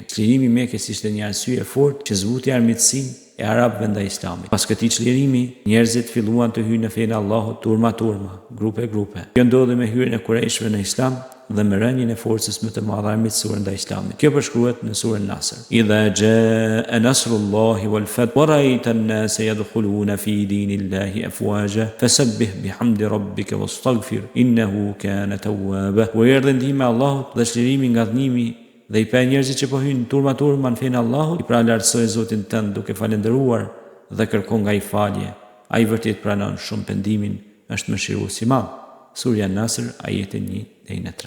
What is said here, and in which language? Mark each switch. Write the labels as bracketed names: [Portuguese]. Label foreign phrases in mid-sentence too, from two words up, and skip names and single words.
[Albanian] Çlirimi i Mekës ishte një arsye e fortë që zbuti armiqësinë e arabëve ndaj Islamit. Pas këtij çlirimi, njerëzit filluan të hyjnë në fenë e Allahut turma, grupe. Kjo ndodhi me hyrjen e Kurejshëve në Islam dhe me rënien e forcës më të madhe armiqësore ndaj Islamit. Kjo përshkruhet në surën Nasr. [Arabic] إذا جاء نصر الله والفتح ورأيت الناس يدخلون في دين الله أفواجا فسبح بحمد ربك واستغفر إنه كان توابا. [Albanian] Ku erdhi ndihma e Allahut dhe çlirimi nga dhënimi dhe i pa njerëzit që po hyjnë turma në fenë Allahut, i pra lartësoj Zotin tënd duke falendëruar dhe kërkon nga I falje, ai vërtet pranon shumë pendimin, është mëshirues I madh. Surja Nasr, ajete 1-3.